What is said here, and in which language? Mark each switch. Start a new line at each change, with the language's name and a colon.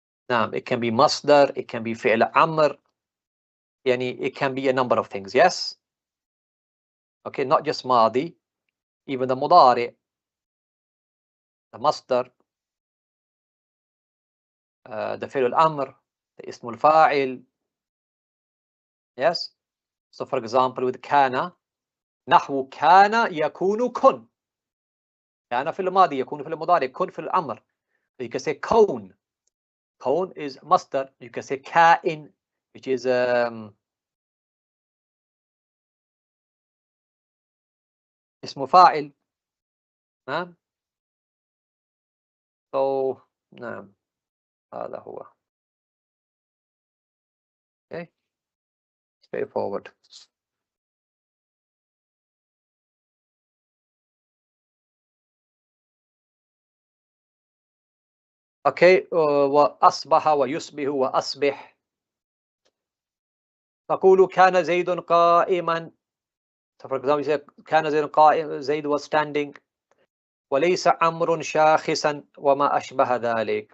English: نعم, it can be مصدر, it can be فعل أمر. يعني it can be a number of things. Yes? Okay, not just ماضي, even the مضارع, the مصدر, the فعل الأمر, the اسم الفاعل. Yes? So for example, with
Arabic: كان, نحو كان يكون كن. كان في الماضي, يكون في المضارع, كن في الأمر.
English: You can say كون.
Arabic: كون
English: is
Arabic: مصدر.
English: You can say كائن, which is اسم فاعل.
Arabic: نعم.
English: So
Arabic: نعم, هذا هو.
English: Okay, straightforward. Okay,
Arabic: وأصبح ويصبح وأصبح. تقول كان زيد قائما.
English: So for example, you say
Arabic: كان زيد قائم,
English: زيد was standing.
Arabic: وليس عمرو شاخصا وما أشبه ذلك.